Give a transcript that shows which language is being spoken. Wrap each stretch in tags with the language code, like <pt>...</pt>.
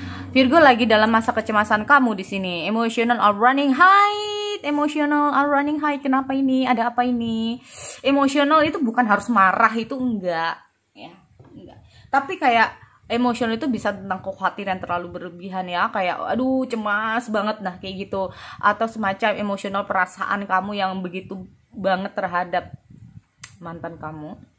<id>Virgo lagi dalam masa kecemasan kamu di sini.</id> <en>Emotional are running high. Emotional are running high.</en> <id>Kenapa ini? Ada apa ini? Emotional itu bukan harus marah, itu enggak. Ya, enggak. Tapi kayak emosional itu bisa tentang kekhawatiran terlalu berlebihan ya. Kayak aduh cemas banget, nah kayak gitu. Atau semacam emosional perasaan kamu yang begitu banget terhadap mantan kamu.</id>